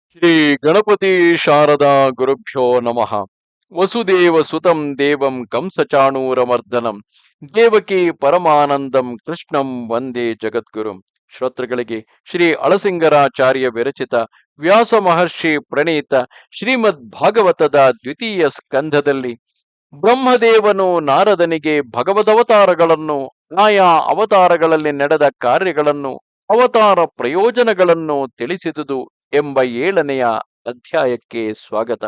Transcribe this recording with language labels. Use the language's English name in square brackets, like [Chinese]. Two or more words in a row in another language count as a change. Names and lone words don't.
[Sanskrit] ಶ್ರೀ ಗಣಪತಿ ಶಾರದಾ ಗುರುಭ್ಯೋ ನಮಃ. ವಸುದೇವ ಸುತಂ ದೇವಂ ಕಂಸಚಾಣೂರಮರ್ದನಂ ದೇವಕಿ ಪರಮಾನಂದಂ ಕೃಷ್ಣಂ ವಂದೇ ಜಗದ್ಗುರುಂ. [Kannada] ಶ್ರೋತೃಗಳಿಗೆ ಶ್ರೀ ಅಳಸಿಂಗರಾಚಾರ್ಯ ವಿರಚಿತ ವ್ಯಾಸ ಮಹರ್ಷಿ ಪ್ರಣೀತ ಶ್ರೀಮದ್ ಭಾಗವತದ ದ್ವಿತೀಯ ಸ್ಕಂಧದಲ್ಲಿ ಬ್ರಹ್ಮದೇವನು ನಾರದನಿಗೆ ಭಗವದವತಾರಗಳನ್ನು, ಆಯಾ ಅವತಾರಗಳಲ್ಲಿ ನಡೆದ ಕಾರ್ಯಗಳನ್ನು, ಅವತಾರ ಪ್ರಯೋಜನಗಳನ್ನು ತಿಳಿಸಿದುದು ಎಂಬ 7ನೆಯ ಅಧ್ಯಾಯಕ್ಕೆ ಸ್ವಾಗತ.